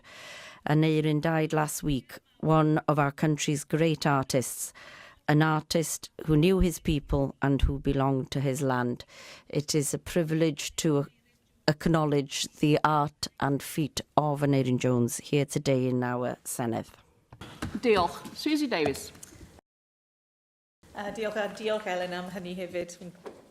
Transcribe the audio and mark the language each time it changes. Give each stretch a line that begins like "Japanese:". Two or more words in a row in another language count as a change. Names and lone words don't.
English: Aneurin died last week, one of our country's great artists, an artist who knew his people and who belonged to his land. It is a privilege to acknowledge the art and feat of Aneurin Jones here today in our Senedd.
Welsh: Diolch. Susie Davies. Diolch Elin am hynny hefyd. Fi'n